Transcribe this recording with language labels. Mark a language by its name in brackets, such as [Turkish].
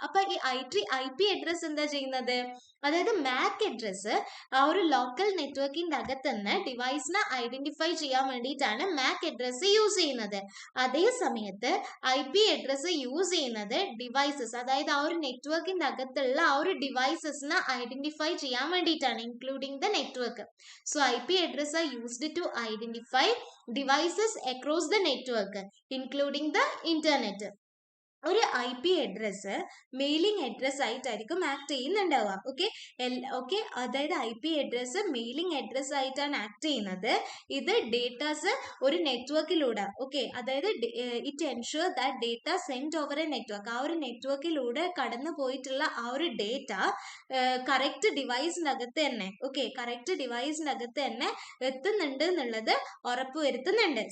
[Malayalam] അപ്പൊ ഈ IP address എന്താ ചെയ്യുന്നത്? അതായത് മാക് അഡ്രസ് ആ ഒരു ലോക്കൽ നെറ്റ്വർക്കിന്റെ അകത്തുനിന്ന് ഡിവൈസിനെ ഐഡന്റിഫൈ ചെയ്യാൻ വേണ്ടിയിട്ടാണ് മാക് അഡ്രസ് യൂസ് ചെയ്യുന്നത്. അതേ സമയത്ത് IP അഡ്രസ് യൂസ് ചെയ്യുന്നത് ഡിവൈസസ്, അതായത് ആ ഒരു നെറ്റ്വർക്കിന്റെ അകത്തുള്ള ആ ഒരു ഡിവൈസസിനെ ഐഡന്റിഫൈ ചെയ്യാൻ വേണ്ടിയിട്ടാണ്, [English] including the network. So IP address are used to identify devices across the network, including the internet. [Malayalam] ഒരു IP അഡ്രസ്സ് മെയിലിംഗ് അഡ്രസ് ആയിട്ടായിരിക്കും ആക്ട് ചെയ്യുന്നുണ്ടാവുക. ഓക്കെ, അതായത് IP അഡ്രസ്സ് മെയിലിംഗ് അഡ്രസ് ആയിട്ടാണ് ആക്ട് ചെയ്യുന്നത്. ഇത് ഡേറ്റാസ് ഒരു നെറ്റ്വർക്കിലൂടെ, അതായത് [English] it ensure that data send over a network, [Malayalam] ആ ഒരു നെറ്റ്വർക്കിലൂടെ കടന്നു പോയിട്ടുള്ള ആ ഒരു ഡേറ്റ കറക്റ്റ് ഡിവൈസിനകത്ത് തന്നെ, കറക്റ്റ് ഡിവൈസിനകത്ത് തന്നെ എത്തുന്നുണ്ട് എന്നുള്ളത് ഉറപ്പ് വരുത്തുന്നുണ്ട്.